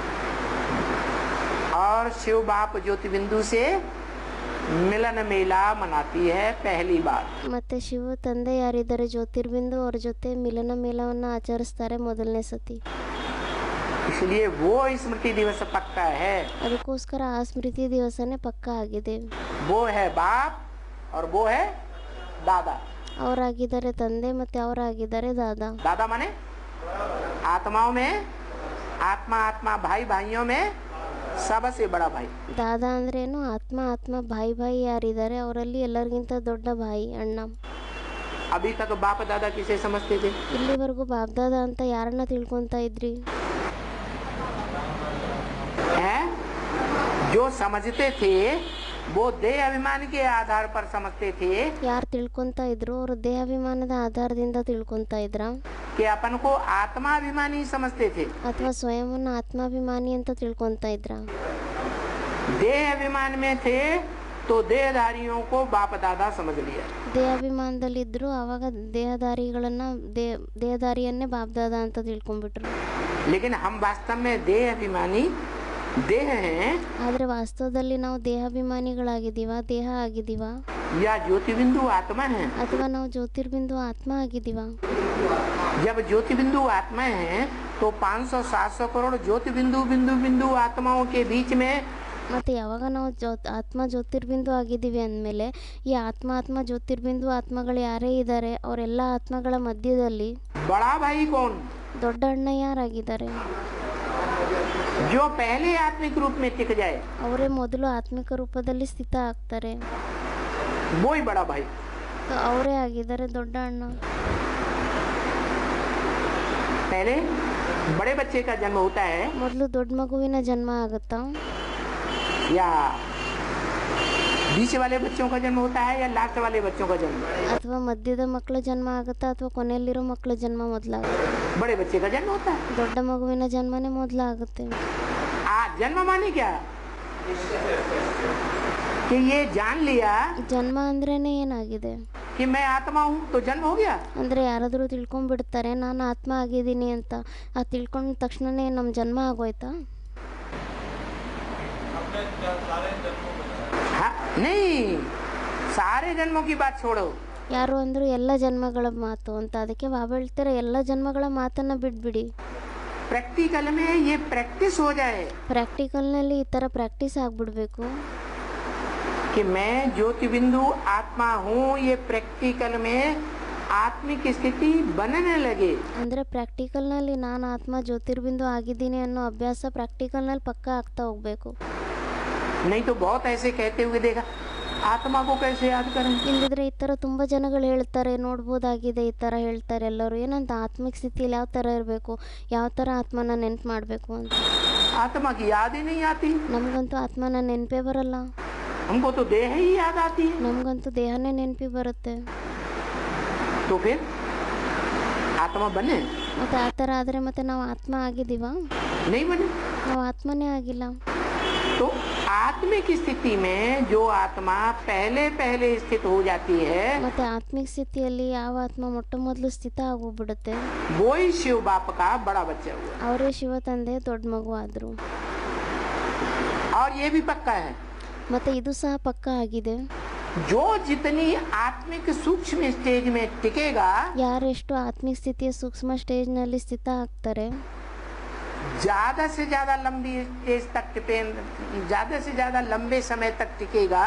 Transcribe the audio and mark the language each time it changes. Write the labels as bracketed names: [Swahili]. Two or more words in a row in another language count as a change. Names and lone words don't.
[Hindi] और शिव बाप ज्योति बिंदु से मिलन मेला मनाती है पहली बार। [Kannada] ಮತ್ತೆ ಶಿವ ತಂದೆ ಯಾರಿದ್ದಾರೆ ಜ್ಯೋತಿರ್ಬಿಂದು ಅವ್ರ ಜೊತೆ ಮಿಲನ ಮೇಳವನ್ನು ಆಚರಿಸ್ತಾರೆ ಮೊದಲನೇ ಸತಿ. [Hindi] इसलिए वो स्मृति दिवस पक्का है। [Kannada] ಅದಕ್ಕೋಸ್ಕರ ಆ ಸ್ಮೃತಿ ದಿವಸನೇ ಪಕ್ಕಾ ಆಗಿದೆ. [Hindi] वो है बाप और वो है दादा। [Kannada] ಅವರಾಗಿದ್ದಾರೆ ತಂದೆ ಮತ್ತೆ ಅವರಾಗಿದ್ದಾರೆ ದಾದಾ. [Hindi] दादा माने आत्माओं में आत्मा भाई भाइयों में सबसे बड़ा भाई। [Kannada] ದಾದಾ ಅಂದ್ರೇನು? ಆತ್ಮ ಭಾಯಿ ಯಾರಿದ್ದಾರೆ ಅವರಲ್ಲಿ ಎಲ್ಲರಿಗಿಂತ ದೊಡ್ಡ ಭಾಯಿ, ಅಣ್ಣ. [Hindi] अभी तक बाप दादा किसे समझते थे? [Kannada] ಇಲ್ಲಿವರೆಗೂ ಬಾಬ್ದಾದ ಅಂತ ಯಾರನ್ನ ತಿಳ್ಕೊಂತ ಇದ್ರಿ? [Hindi] है जो समझते थे वो देह अभिमान के आधार पर समझते थे [Kannada] ಯಾರು ತಿಳ್ಕೊಂತ ಇದ್ರು ಅವರು ದೇಹಾಭಿಮಾನದ ಆಧಾರದಿಂದ ತಿಳ್ಕೊಂತ ಇದ್ರ, [Hindi] कि अपन को आत्माभिमानी समझते थे? [Kannada] ಅಥವಾ ಸ್ವಯಂವನ್ನ ಆತ್ಮಾಭಿಮಾನಿ ಅಂತ ತಿಳ್ಕೊಂತ ಇದ್ರ? [Hindi] देह अभिमान में थे तो देहधारियों को बाप दादा समझ लिया। [Kannada] ದೇಹಾಭಿಮಾನದಲ್ಲಿದ್ರು ಆವಾಗ ದೇಹದಾರಿಯನ್ನೇ ಬಾಬ್ದಾದ ಅಂತ ತಿಳ್ಕೊಂಡ್ಬಿಟ್ರು. [Hindi] लेकिन हम वास्तव में देह अभिमानी देह हैं [Kannada] ಆದ್ರೆ ವಾಸ್ತವದಲ್ಲಿ ನಾವು ದೇಹಾಭಿಮಾನಿಗಳಾಗಿದ್ದೀವ, ದೇಹ ಆಗಿದ್ದೀವ, [Hindi] या ज्योति बिंदु आत्मा है? [Kannada] ಅಥವಾ ನಾವು ಜ್ಯೋತಿರ್ಬಿಂದು ಆತ್ಮ ಆಗಿದ್ದೀವ? [Hindi] जब ज्योति बिंदु आत्मा है तो 500-700 करोड़ ज्योति बिंदु आत्माओं के बीच में [Kannada] ಮತ್ತು ಯಾವಾಗ ನಾವು ಆತ್ಮ ಜ್ಯೋತಿರ್ಬಿಂದು ಆಗಿದ್ದೀವಿ ಅಂದಮೇಲೆ ಈ ಆತ್ಮ ಜ್ಯೋತಿರ್ಬಿಂದು ಆತ್ಮಗಳು ಯಾರೇ ಇದ್ದಾರೆ ಅವರೆಲ್ಲ ಆತ್ಮಗಳ ಮಧ್ಯದಲ್ಲಿ [Hindi] बड़ा भाई कौन? [Kannada] ದೊಡ್ಡ ಅಣ್ಣ ಯಾರಾಗಿದ್ದಾರೆ? [Hindi] जो पहले आत्मिक रूप में टिक जाए [Kannada] ಅವರೇ ಮೊದಲು ಆತ್ಮಿಕ ರೂಪದಲ್ಲಿ ಸ್ಥಿತ ಆಗ್ತಾರೆ. [Hindi] वो ही बड़ा भाई। [Kannada] ಅವರೇ ಆಗಿದ್ದಾರೆ ದೊಡ್ಡ ಅಣ್ಣ. [Hindi] पहले बड़े बच्चे का जन्म होता है [Kannada] ಮೊದಲು ದೊಡ್ಡ ಮಗುವಿನ ಜನ್ಮ ಆಗುತ್ತಾ, [Hindi] या बीच वाले बच्चों का जन्म होता है या लास्ट वाले बच्चों का जन्म? [Kannada] ಅಥವಾ ಮಧ್ಯದ ಮಕ್ಕಳ ಜನ್ಮ ಆಗುತ್ತಾ, ಅಥವಾ ಕೊನೆಯಲ್ಲಿರೋ ಮಕ್ಕಳ ಜನ್ಮ ಮೊದಲಾಗುತ್ತೆ? [Hindi] बड़े बच्चे का जन्म होता है। [Kannada] ದೊಡ್ಡ ಮಗುವಿನ ಜನ್ಮನೇ ಮೊದಲಾಗುತ್ತೆ. [Hindi] जन्म माने क्या? कि ये जान लिया [Kannada] ಜನ್ಮ ಅಂದ್ರೇನೆ ಏನಾಗಿದೆ [Hindi] कि मैं आत्मा हूँ तो जन्म हो गया। [Kannada] ಅಂದರೆ ಯಾರಾದರೂ ತಿಳ್ಕೊಂಡ್ಬಿಡ್ತಾರೆ ನಾನು ಆತ್ಮ ಆಗಿದ್ದೀನಿ ಅಂತ, ಆ ತಿಳ್ಕೊಂಡ ತಕ್ಷಣನೇ ನಮ್ಮ ಜನ್ಮ ಆಗೋಯ್ತಾ? [Hindi] हाँ, नहीं, सारे जन्मों की बात छोड़ो। [Kannada] ಯಾರು ಅಂದರು ಎಲ್ಲ ಜನ್ಮಗಳ ಮಾತು ಅಂತ. ಅದಕ್ಕೆ ಬಾಬಾ ಹೇಳ್ತಾರೆ ಎಲ್ಲ ಜನ್ಮಗಳ ಮಾತನ್ನು ಬಿಟ್ಬಿಡಿ. [Hindi] प्रैक्टिकल में ये प्रैक्टिस हो जाए [Kannada] ಪ್ರಾಕ್ಟಿಕಲ್ನಲ್ಲಿ ಈ ಥರ ಪ್ರಾಕ್ಟೀಸ್ ಆಗಿಬಿಡ್ಬೇಕು. [Hindi] कि मैं ज्योति बिंदु आत्मा हूँ, ये प्रैक्टिकल में आत्मिक स्थिति बनने लगे [Kannada] ಅಂದರೆ ಪ್ರಾಕ್ಟಿಕಲ್ನಲ್ಲಿ ನಾನು ಆತ್ಮ ಜ್ಯೋತಿರ್ಬಿಂದು ಆಗಿದ್ದೀನಿ ಅನ್ನೋ ಅಭ್ಯಾಸ ಪ್ರಾಕ್ಟಿಕಲ್ನಲ್ಲಿ ಪಕ್ಕ ಆಗ್ತಾ ಹೋಗಬೇಕು. [Hindi] नहीं तो बहुत ऐसे कहते हुए देखा आत्मा को कैसे याद करें. [Kannada] ಇಲ್ಲದಿದ್ರೆ ಈ ಥರ ತುಂಬ ಜನಗಳು ಹೇಳ್ತಾರೆ, ನೋಡ್ಬೋದಾಗಿದೆ, ಈ ಥರ ಹೇಳ್ತಾರೆ ಎಲ್ಲರೂ. ಏನಂತ ಆತ್ಮಿಕ ಸ್ಥಿತಿಯಲ್ಲಿ ಯಾವ ಥರ ಇರಬೇಕು, ಯಾವ ಥರ ಆತ್ಮನ ನೆನ್ಪು ಮಾಡಬೇಕು ಅಂತ. [Hindi] आत्मा की याद ही नहीं आती. [Kannada] ನಮಗಂತೂ ಆತ್ಮನ ನೆನಪೇ ಬರಲ್ಲ. [Hindi] हमको तो देह ही याद आती है. [Kannada] ನಮಗಂತೂ ದೇಹನೇ ನೆನಪಿ ಬರುತ್ತೆ. [Hindi] तो फिर आत्मा बने [Kannada] ಮತ್ತು ಆ ಥರ ಆದರೆ ಮತ್ತೆ ನಾವು ಆತ್ಮ ಆಗಿದ್ದೀವಾ? [Hindi] नहीं बने. [Kannada] ನಾವು ಆತ್ಮನೇ ಆಗಿಲ್ಲ. [Hindi] तो आत्मिक स्थिति में जो आत्मा पहले पहले स्थित हो जाती है [Kannada] ಮತ್ತು ಆತ್ಮಿಕ ಸ್ಥಿತಿಯಲ್ಲಿ ಯಾವ ಆತ್ಮ ಮೊಟ್ಟ ಮೊದಲು ಸ್ಥಿತ ಆಗೋಗ್ಬಿಡುತ್ತೆ, [Hindi] वो ही शिव बाप का बड़ा बच्चा हुआ. [Kannada] ಅವರೇ ಶಿವ ತಂದೆ ದೊಡ್ಡ ಮಗು ಆದರು. [Hindi] और ये भी पक्का है [Kannada] ಮತ್ತು ಇದು ಸಹ ಪಕ್ಕ ಆಗಿದೆ. [Hindi] जो जितनी आत्मिक सूक्ष्म स्टेज में टिकेगा [Kannada] ಯಾರೆಷ್ಟು ಆತ್ಮಿಕ ಸ್ಥಿತಿಯ ಸೂಕ್ಷ್ಮ ಸ್ಟೇಜ್ನಲ್ಲಿ ಸ್ಥಿತ ಆಗ್ತಾರೆ, [Hindi] ज्यादा से ज्यादा लंबी स्टेज तक ज्यादा से ज्यादा लंबे समय तक टिकेगा